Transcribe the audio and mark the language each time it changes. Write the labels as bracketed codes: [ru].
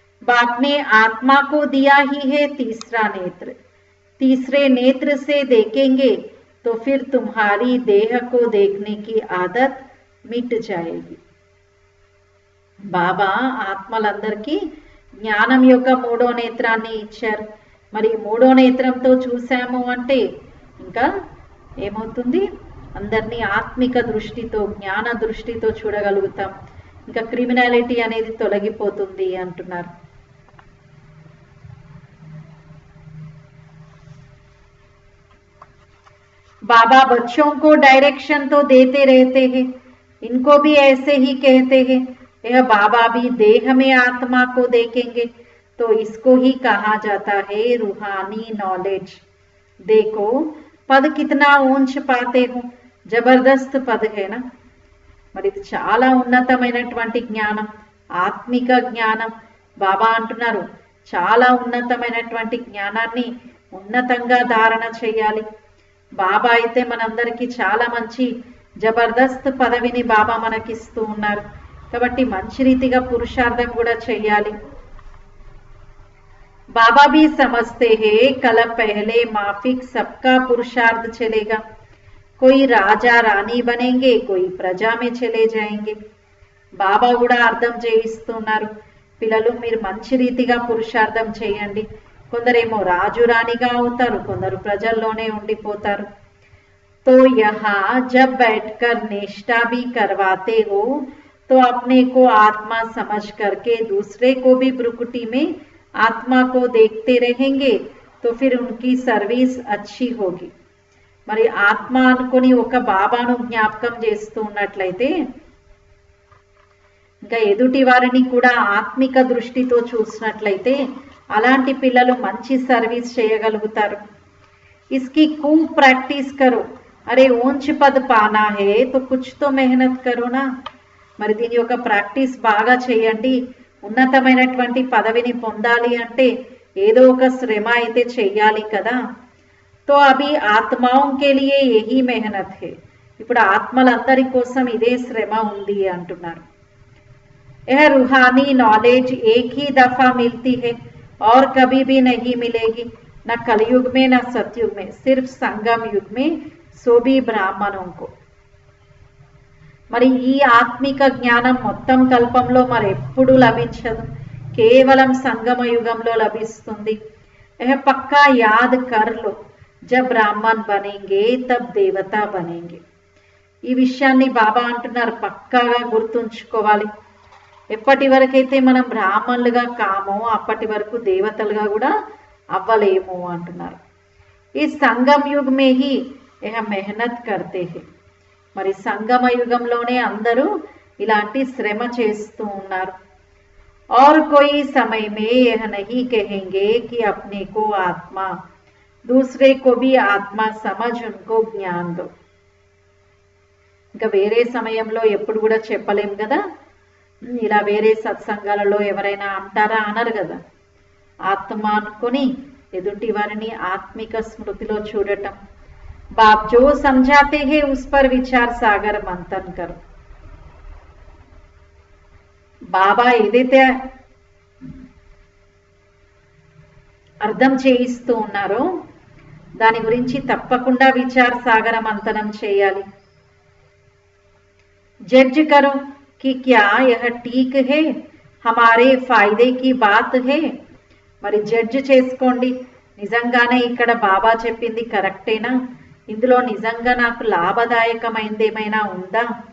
[hi] బాప్నే ఆత్మకు దియా హీ హే తీసరా నేత్ర, तीसरे नेत्र से देखेंगे तो फिर तुम्हारी देह को देखने की आदत मिट जाएगी. [te] బాబా ఆత్మలందరికీ జ్ఞానం యొక్క 3వ నేత్రాన్ని ఇచ్చారు. మరి 3వ నేత్రంతో చూసాము అంటే ఇంకా ఏమవుతుంది, అందరినీ ఆత్మిక దృష్టితో జ్ఞాన దృష్టితో చూడగలుగుతాం. ఇంకా క్రిమినాలిటీ అనేది తొలగిపోతుంది అంటున్నారు. [hi] बाबा बच्चों को डायरेक्शन तो देते रहते हैं, इनको भी ऐसे ही कहते हैं, यह बाबा भी देह में आत्मा को देखेंगे, तो इसको ही कहा जाता है रूहानी नॉलेज. देखो पद कितना ऊंच पाते हो, जबरदस्त पद है ना. [te] మరి ఇది చాలా ఉన్నతమైనటువంటి జ్ఞానం, ఆత్మిక జ్ఞానం. బాబా అంటున్నారు చాలా ఉన్నతమైనటువంటి జ్ఞానాన్ని ఉన్నతంగా ధారణ చేయాలి. బాబా అయితే మనందరికీ చాలా మంచి జబర్దస్త్ పదవిని బాబా మనకిస్తూ ఉన్నారు. కాబట్టి మంచి రీతిగా పురుషార్థం కూడా చేయాలి. [hi] बाबा भी समझते हैं कल पहले माफिक सबका पुरुषार्थ चलेगा, कोई राजा रानी बनेंगे, कोई प्रजा में चले जाएंगे. [te] బాబా కూడా అర్థం చేయిస్తున్నారు, పిల్లలు మీరు మంచి రీతిగా పురుషార్థం చేయండి. కొందరేమో రాజు రాణిగా అవుతారు, కొందరు ప్రజల్లోనే ఉండిపోతారు. [hi] तो यहाँ जब बैठकर निष्ठा भी करवाते हो तो अपने को आत्मा समझ करके दूसरे को भी ब्रुकुटी में आत्मा को देखते रहेंगे, तो फिर उनकी सर्विस अच्छी होगी. [te] మరి ఆత్మ అనుకొని ఒక బాబాను జ్ఞాపకం చేస్తూ ఉన్నట్లయితే ఇంకా ఎదుటి వారిని కూడా ఆత్మిక దృష్టితో చూసినట్లయితే అలాంటి పిల్లలు మంచి సర్వీస్ చేయగలుగుతారు. [hi] इसकी खूब प्रैक्टिस करो, अरे ऊंच पद पाना है तो कुछ तो मेहनत करो ना. [te] మరి దీని యొక్క ప్రాక్టీస్ బాగా చేయండి. ఉన్నతమైనటువంటి పదవిని పొందాలి అంటే ఏదో ఒక శ్రమ అయితే చెయ్యాలి కదా. [hi] तो अभी आत्माओं के लिए यही मेहनत है, [te] ఇప్పుడు ఆత్మలందరి కోసం ఇదే శ్రమ ఉంది అంటున్నారు. [hi] यह रूहानी नॉलेज एक ही दफा मिलती है और कभी भी नहीं मिलेगी, न कलयुग में न सतयुग में, सिर्फ संगम युग में, सो भी ब्राह्मणों को. [te] మరి ఈ ఆత్మిక జ్ఞానం మొత్తం కల్పంలో మరి ఎప్పుడు లభించదు, కేవలం సంగమ యుగంలో లభిస్తుంది. [hi] यह पक्का याद कर लो, जब ब्राह्मण बनेंगे तब देवता बनेंगे. [te] ఈ విషయాన్ని బాబా అంటున్నారు పక్కాగా గుర్తుంచుకోవాలి. ఎప్పటి వరకైతే మనం బ్రాహ్మణులుగా కామో అప్పటి వరకు దేవతలుగా కూడా అవ్వలేము అంటున్నారు. [hi] ఈ సంగమ యుగ మే హీ యహ మెహనత్ కర్తే హై. [te] మరి సంగమ యుగంలోనే అందరూ ఇలాంటి శ్రమ చేస్తూ ఉన్నారు. [hi] और कोई समय में यह नहीं कहेंगे कि अपने को आत्मा, दूसरे को भी आत्मा समझ उनको ज्ञान दो. [te] ఇంకా వేరే సమయంలో ఎప్పుడు కూడా చెప్పలేం కదా. ఇలా వేరే సత్సంగాలలో ఎవరైనా అంటారా, అనరు కదా. ఆత్మ అనుకొని ఎదుటి వారిని ఆత్మిక స్మృతిలో చూడటం. [hi] బాప్ జో సమझाते हैं उस पर विचार सागर मंथन करो. [te] బాబా ఏదైతే అర్థం చేయిస్తూ ఉన్నారో దాని గురించి తప్పకుండా విచార సాగర మంథనం చేయాలి. [hi] जज करो कि क्या यह ठीक है, हमारे फायदे की बात है. [te] మరి జడ్జ్ చేసుకోండి, నిజంగానే ఇక్కడ బాబా చెప్పింది కరెక్టేనా, ఇందులో నిజంగా నాకు లాభదాయకమైంది ఏమైనా ఉందా.